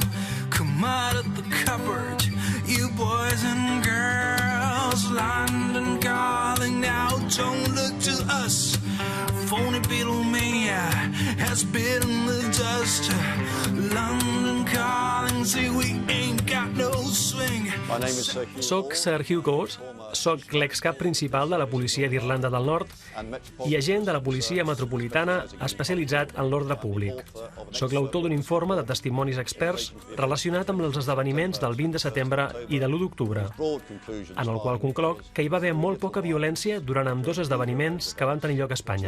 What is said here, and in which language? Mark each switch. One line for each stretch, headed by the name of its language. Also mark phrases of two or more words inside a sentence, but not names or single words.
English: Come out of the cupboard, you boys and girls. London calling now, don't look to us. Phony Beatlemania has bitten the dust. London calling, see we ain't got no swing.
Catalan: Soc Sir Hugh Gort, soc l'excap principal de la policia d'Irlanda del Nord i agent de la policia metropolitana especialitzat en l'ordre públic. Soc l'autor d'un informe de testimonis experts relacionat amb els esdeveniments del 20 de setembre i de l'1 d'octubre, en el qual concloc que hi va haver molt poca violència durant ambdós esdeveniments que van tenir lloc a Espanya.